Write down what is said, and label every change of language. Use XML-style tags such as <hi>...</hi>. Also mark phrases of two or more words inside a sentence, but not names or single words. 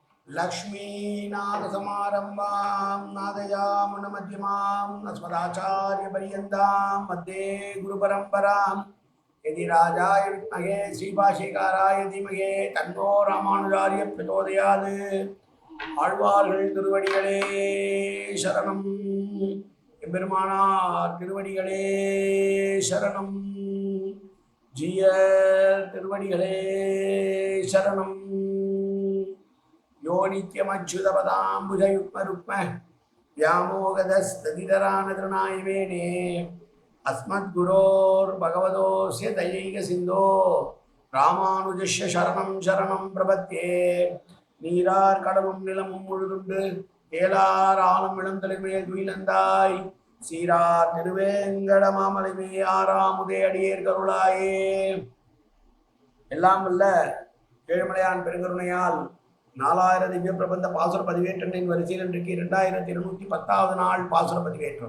<sa>लक्ष्मीनाथसमारम्भां नादयामुनमध्यमाम् अस्मदाचार्यपर्यन्तां मध्ये गुरुपरम्परां यदि राजाय विद्महे श्रीभाष्यकाराय धीमहि तन्नो रामानुजार्य प्रचोदयात्</sa> <ta>ஆழ்வார்கள் திருவடிகளே சரணம் எம்பெருமானார் திருவடிகளே சரணம் ஜிய திருவடிகளே சரணம்</ta> <sa>यो नित्यमच्युतपदाम्बुजयुग्मरुक्म व्यामोगदस्तदितरानतृणायमेने अस्मद्गुरोर्भगवतोऽस्य दयैकसिन्धो रामानुजस्य शरणं शरणं प्रपद्ये</sa> <ta>நீரார் கடலும் நிலமும் முழுதுண்டு ஏலார் ஆலம் இளந்தலைமையில் துயிலந்தாய் சீரார் திருவேங்கட மாமலைமே ஆறாமுதே அடியேர் கருளாயே. எல்லாம் வல்ல ஏழுமலையான் பெருங்கருணையால் 4000 திவ்ய பிரபந்த பாசுர பதிவேற்றனின் வரிசையில் இன்றைக்கு 2210வது நாள் பாசுர பதிவேற்றம்.</ta>